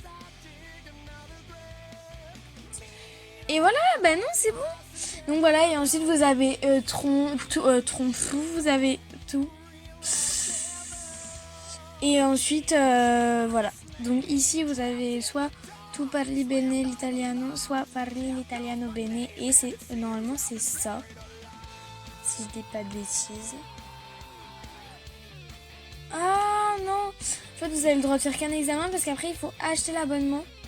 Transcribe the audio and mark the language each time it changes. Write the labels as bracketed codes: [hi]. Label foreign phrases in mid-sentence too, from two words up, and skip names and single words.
[fr] Et voilà, non, c'est bon. Donc voilà, et ensuite vous avez tronc flou, vous avez tout. Et ensuite, voilà. Donc ici, vous avez soit [it] tu parli bene l'italiano, [fr] soit [it] parli l'italiano bene. [fr] Et normalement, c'est ça. Si je dis pas de bêtises. Ah non. En fait, vous avez le droit de faire qu'un examen parce qu'après, il faut acheter l'abonnement.